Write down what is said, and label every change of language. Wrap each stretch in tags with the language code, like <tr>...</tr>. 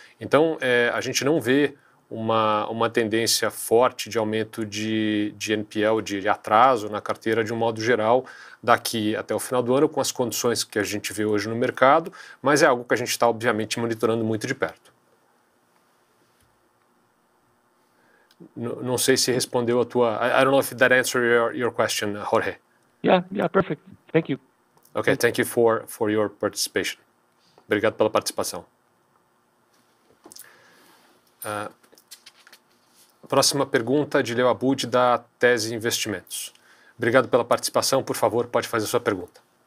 <pt>Então, a gente não vê uma tendência forte de aumento de NPL, de atraso na carteira de um modo geral, daqui até o final do ano, com as condições que a gente vê hoje no mercado, mas é algo que a gente está, obviamente, monitorando muito de perto. Não sei se respondeu a tua...</pt> <en>I don't know if that answered your question, Jorge. Yeah, perfect. Thank you. Okay, thank you for your participation.</en> <pt>Obrigado pela participação. Próxima pergunta de Leo Abud, da Tese Investimentos. Obrigado pela participação. Por favor, pode fazer a sua pergunta.</pt>